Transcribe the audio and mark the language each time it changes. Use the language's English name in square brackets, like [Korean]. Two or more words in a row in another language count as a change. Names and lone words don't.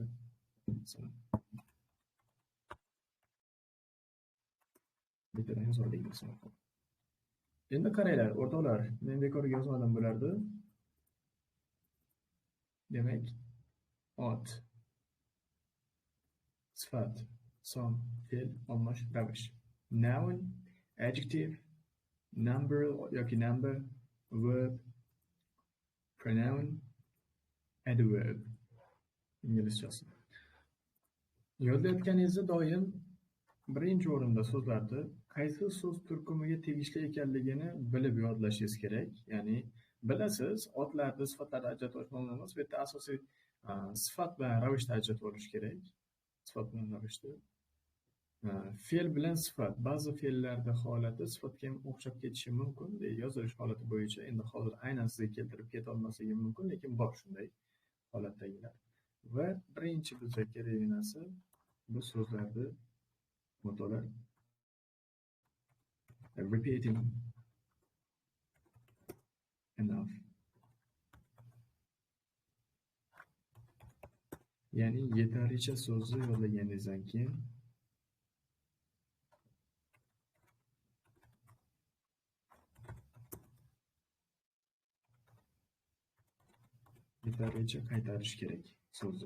[Uzbek] Masalan, bittadan yozaylik masalan. Endi qaranglar, o'rtoqlar, men bekorga yozmadim bularni. Demak, ot, sifat, son, fe'l, olmosh, ravish. [English] Noun, adjective, number yoki number, verb, pronoun, adverb. [Uzbek] Inglizchasi. Yozayotganingizda doim birinchi o'rinda so'zlarni qaysi so'z turkumiga tegishli ekanligini bilib yodlashingiz kerak. Ya'ni bilasiz, otlarni sifatlardan ajratib olish mumkin emas. Bu yerda asosiy sifat bilan ravishni ajratib olish kerak. Sifat bilan ravishni. Fe'l bilan sifat. Ba'zi fe'llarda holati sifatga ham o'xshab ketishi mumkin. Yozilish holati bo'yicha endi hozir aynan sizga keltirib keta olmasligim mumkin, lekin bor shunday holatdagilar. Va birinchi bizga kerak narsa bu so'zlarni mutolaa [English] repeating enough. [Uzbek] Ya'ni yetarlicha so'zni yodlaganingizdan keyin yetarlicha qaytarish kerak so'zni.